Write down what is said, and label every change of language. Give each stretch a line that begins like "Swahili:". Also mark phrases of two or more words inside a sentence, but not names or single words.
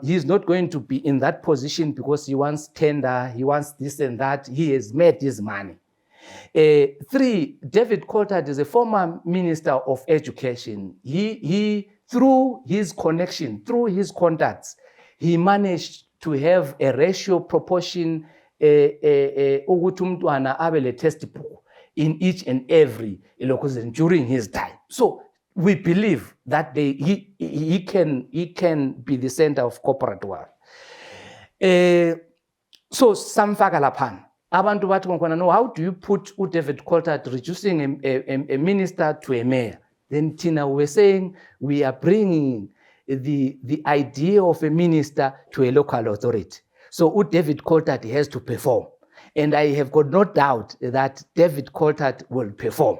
English: He's not going to be in that position because he wants tender, he wants this and that. He has made his money. Three, David Coulthard is a former Minister of Education. He through his connection, through his contacts, he managed to have a ratio proportion
North Ndebele: ukuthi umntwana abe le
English: textbook in each and every location during his time. So we believe that he can be the center of corporate world.
North Ndebele: So samfaka laphana. Abantu bathi ngkhona,
English: no, how do you put David Coulthard reducing a minister to a mayor? Then Tina, we're saying we are bringing the idea of a minister to a local authority. So David Coulthard has to perform. And I have got no doubt that David Coulthard will perform.